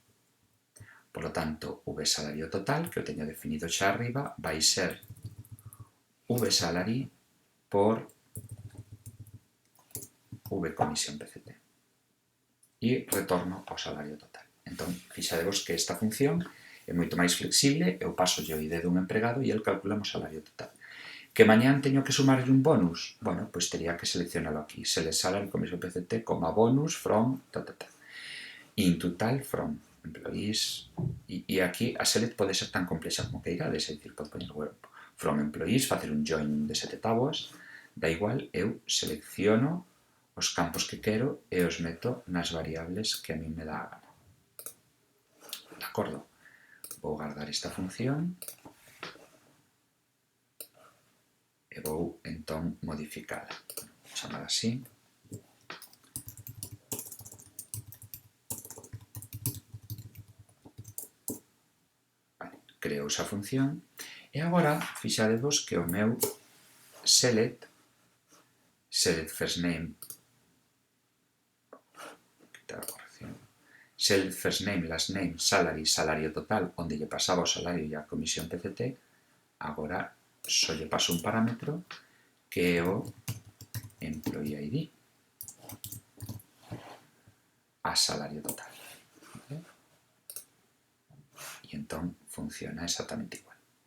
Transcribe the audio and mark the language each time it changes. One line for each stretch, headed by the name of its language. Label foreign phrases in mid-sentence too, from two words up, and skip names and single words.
Spanish: Por lo tanto,
Galician: vSalario total, que eu teño definido xa arriba, vai ser vSalary por vCommission PCT. E retorno ao salario total. Entón, fixadevos que esta función é moito máis flexible, eu paso o ID dun empregado e el calcula o salario total. Que mañán teño que sumarlle un bonus? Bueno, pois tería que seleccionalo aquí.
English: Select salary, commission PCT, coma bonus, from, into tal, from, employees,
Galician: e aquí a select pode ser tan complexa como queirades, é dicir, pode poñer from employees, facer un join de 7 tábuas, da igual, eu selecciono os campos que quero e os meto nas variables que a mí me dá a gana. De acordo? Vou guardar esta función e vou, entón, modificala. Chamar así. Creo esa función e agora fixadevos que o meu
English: select first name, select first name, last name, salary,
Galician: salario total, onde lle pasaba o salario e a comisión PCT, agora só lle paso un parámetro que é o
English: employee ID
Galician: a salario total. E entón funciona exactamente igual.